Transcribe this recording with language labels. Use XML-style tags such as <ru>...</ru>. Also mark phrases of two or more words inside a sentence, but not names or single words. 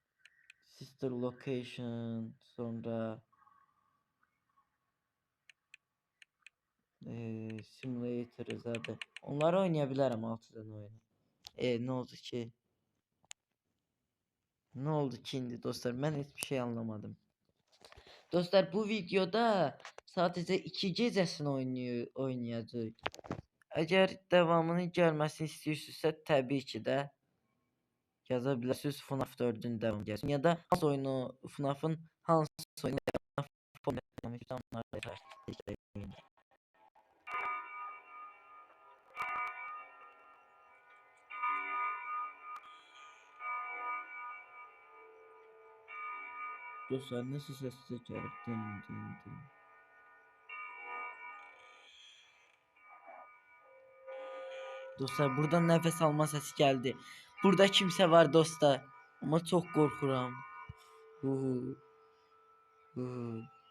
<tr>Sister Location, sonra Simulator zaten. Onları oynayabilirim 6 tane oyunu.</tr> <az>Ne oldu ki? Ne oldu ki indi dostlar?</az> <tr>Ben hiçbir şey anlamadım.</tr> <az>Dostlar bu videoda sadece 2 gecəsini oynayacağıq. Əgər devamını gəlməsini istəyirsinizsə, təbii ki də yaza bilərsiniz FNAF 4-ün devamı gəlsin. Ya da hansı oyunu FNAF-ın hansı oyunu dostlar</az> <tr>nasıl ses çekerek din. Dostlar buradan nefes alma sesi geldi. Burada kimse var dostlar. Ama çok korkuram. Uhu. Uhu.</tr>